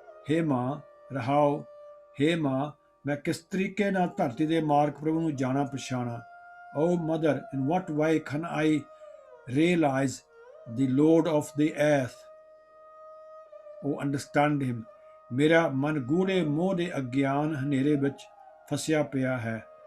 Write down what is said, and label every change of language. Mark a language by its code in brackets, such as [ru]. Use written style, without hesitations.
[pa] ਹੇ ਮਾਂ, ਰਹਾਓ, ਹੇ ਮਾਂ ਮੈਂ ਕਿਸ ਤਰੀਕੇ ਨਾਲ ਧਰਤੀ ਦੇ ਮਾਰਗ ਪ੍ਰਭੂ ਨੂੰ ਜਾਣਾ ਪਛਾਣਾ। [en] O mother, in what way can I realize the Lord of the earth, or understand him? [pa] ਮੇਰਾ ਮਨ ਗੂੜੇ ਮੋਹ ਦੇ ਅਗਿਆਨ ਹਨੇਰੇ ਵਿੱਚ ਫਸਿਆ ਪਿਆ ਹੈ।